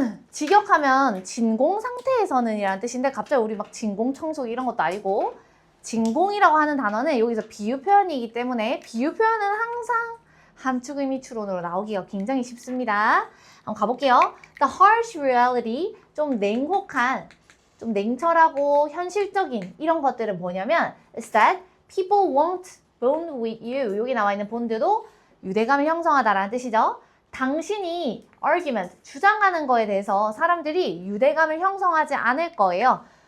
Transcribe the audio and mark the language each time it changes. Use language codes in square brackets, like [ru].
[ko] 직역하면 진공 상태에서는 이라는 뜻인데 갑자기 우리 막 진공 청소기 이런 것도 아니고 진공이라고 하는 단어는 여기서 비유 표현이기 때문에 비유 표현은 항상 함축 의미 추론으로 나오기가 굉장히 쉽습니다. 한번 가볼게요. [en] The harsh reality, [ko] 좀 냉혹한, 좀 냉철하고 현실적인 이런 것들은 뭐냐면 [en] is that people won't bond with you. [ko] 여기 나와 있는 bond도 유대감을 형성하다라는 뜻이죠. 당신이 argument, 주장하는 거에 대해서 사람들이 유대감을 형성하지 않을 거예요.